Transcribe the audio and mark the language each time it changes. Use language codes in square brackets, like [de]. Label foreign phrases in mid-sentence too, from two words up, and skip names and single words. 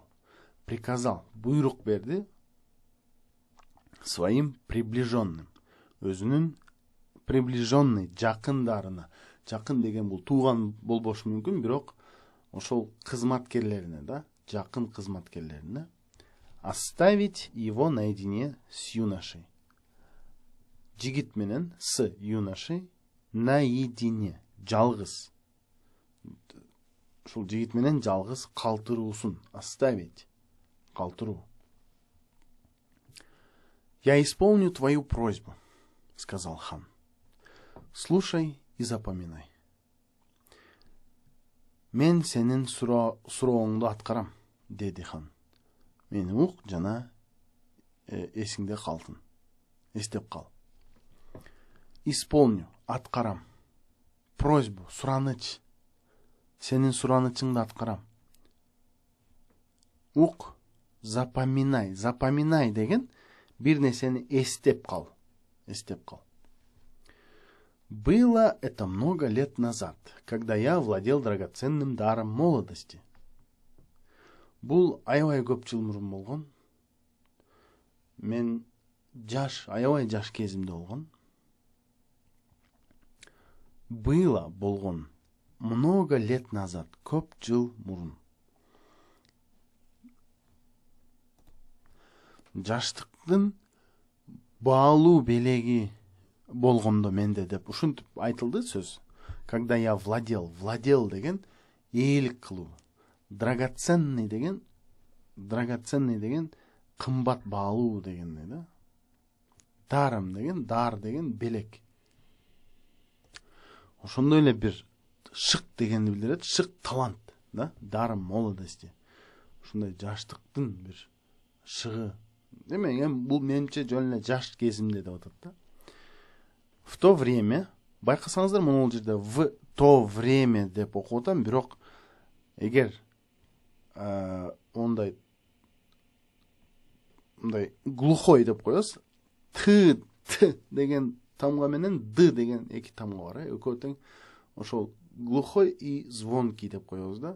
[ky] Приказал, буйрук берди [ru] своим приближенным, [ky] өзүнүн приближенный жакындарына. Жакын деген бул тууган болбошу мүмкүн, бирок ошол кызматкерлерине да, жакын кызматкерлерине [ru] оставить его наедине с юношей. [ky] Жигит менен [ru] с юношей наедине, [ky] жалгыз. Ушул жигит менен жалгыз калтыруусун оставить, калтыруу. [ru] Я исполню твою просьбу, сказал хан. Слушай и запоминай. [ky] Мен сенин сурооңду аткарам, деди хан. Мени ук жана эсиңде калтын. Эстеп кал. Исполню, аткарам. Просьбу, сураныч. Сенин суранычыңды аткарам. Ук, запоминай. Запоминай деген бир нерсени эстеп кал. Эстеп кал. [ru] Было это много лет назад, когда я владел драгоценным даром молодости. [ky] Бул аябай көп жыл мурун болгон. Мен аябай жаш кезимде болгон. Было болгон. [ru] Много лет назад, [ky] көп жыл мурун. Жаштыктын баалуу белеги болгондо менде деп ушинтип айтылды сөз. [ru] Когда я владел [ky] деген ээлик кылуу. Драгоценный деген кымбат баалуу дегендей да. Дарым деген, дар деген белек. Ошондой эле бир шык дегенди билдирет, шык талант, да, дарым молодости. Ушундай жаштыктын бир шыгы. Демек, бул менимче жөн эле жаш кезимде деп атат да. [ru] В то время, [ky] байкасаңыздар, муну жерде [ru] в то время [ky] деп окуп атам, бирок эгер ондай глухой деп коебуз, т деген тамга менен д деген эки тамга бар, экөө тең. Ошол [ru] глухой и звонкий [ky] деп коебуз да.